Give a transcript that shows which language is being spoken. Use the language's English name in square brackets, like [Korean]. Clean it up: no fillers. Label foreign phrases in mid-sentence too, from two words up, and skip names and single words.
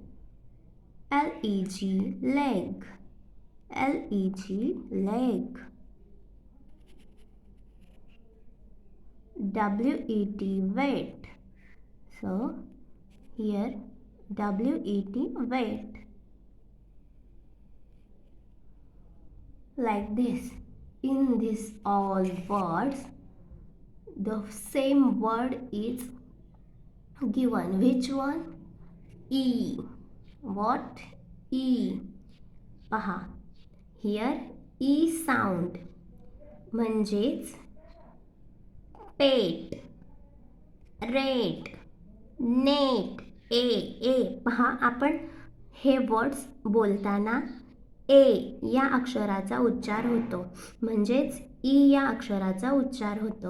[English] L-E-G, leg. L-E-G, leg. W-E-T, wet. So here W-E-T, wet. Like this. In this all words, the same word is given. Which one? E. What? [Marathi] E. पहा, [English] here E sound [Marathi] म्हणजेच पेट, रेट, नेट, ए. पहा, आपण हे वर्ड्स बोलताना ए या अक्षराचा उच्चार होतो, म्हणजेच ई या अक्षराचा उच्चार होतो.